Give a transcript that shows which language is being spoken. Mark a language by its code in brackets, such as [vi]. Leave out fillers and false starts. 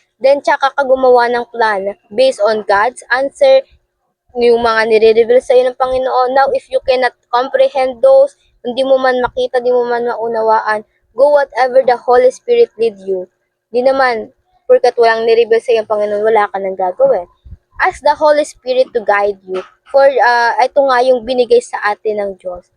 [tl] Then tsaka ka gumawa ng plan [en] based on God's answer, [tl] yung mga nire-reveal sa iyo ng Panginoon. [en] Now, if you cannot comprehend those, [tl] hindi mo man makita, hindi mo man maunawaan, [en] go whatever the Holy Spirit lead you. [tl] Di naman, porkat walang nire-reveal sa iyo ng Panginoon, wala ka nang gagawin. [en] Ask the Holy Spirit to guide you. [tl] For ito nga yung binigay sa atin ng Diyos.